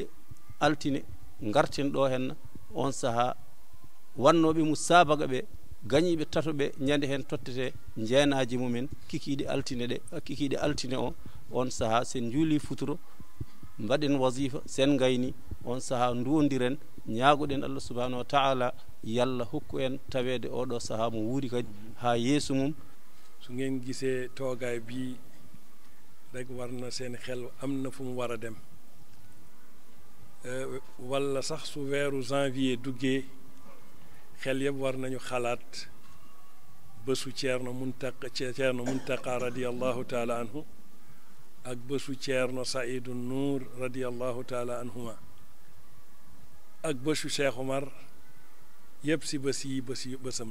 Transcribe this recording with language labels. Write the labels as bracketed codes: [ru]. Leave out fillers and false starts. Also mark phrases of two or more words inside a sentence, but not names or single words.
[ff] altine garten ɗo henna on saaha wannoɓe mu sabaga ɓe gañiɓe tatoɓe ñande hen tottete jeenaji mumen kikiɗe altine ɗe kikiɗe altine o on saaha sen juuli futuro mbaɗen wasifa sen gayni on saaha duwodiren ñaagoɗen [ar] Allah subhanahu wa taala [ff] yalla hokku en tawede oɗo saaha mo wuuri kadi ha yeeso mum [wo] su ngeen gisee toogaay bi rek war na seen xel am na fu mu war a dem wala sax su weeru janvier duggee xel yëpp war nañu xalaat bésu Ceerno Muntaqa [ar] radiyallahu taala anhu [wo] ak bésu Ceerno Saidu Nuur [ar] radiyallahu taala anhuma [wo] ak bésu Cheikh Omar yëpp si bésam